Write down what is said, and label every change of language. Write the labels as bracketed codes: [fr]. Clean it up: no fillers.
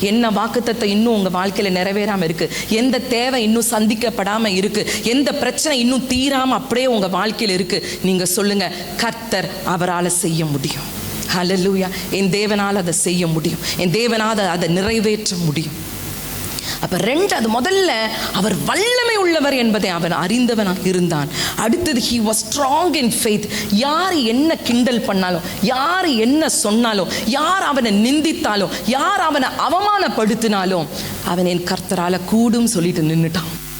[ta] என்ன வாக்குத்தத்தை இன்னும் உங்கள் வாழ்க்கையில் நிறைவேறாமல் இருக்குது, எந்த தேவை இன்னும் சந்திக்கப்படாமல் இருக்குது, எந்த பிரச்சனை இன்னும் தீராமல் அப்படியே உங்கள் வாழ்க்கையில் இருக்குது, நீங்கள் சொல்லுங்கள், கர்த்தர் அவரால் செய்ய முடியும். ஹல்லேலூயா. என் தேவனால் அதை செய்ய முடியும், என் தேவனால் அதை நிறைவேற்ற முடியும். அப்போ அது முதல்ல அவர் வல்லமை உள்ளவர் என்பதை அவன் அறிந்தவனாக இருந்தான். அடுத்தது [en] he was strong in faith. [ta] யார் என்ன கிண்டல் பண்ணாலும், யார் என்ன சொன்னாலும், யார் அவனை நிந்தித்தாலும், யார் அவனை அவமானப்படுத்தினாலும் அவன் என் கர்த்தரால கூடும் சொல்லிட்டு நின்றுட்டான்.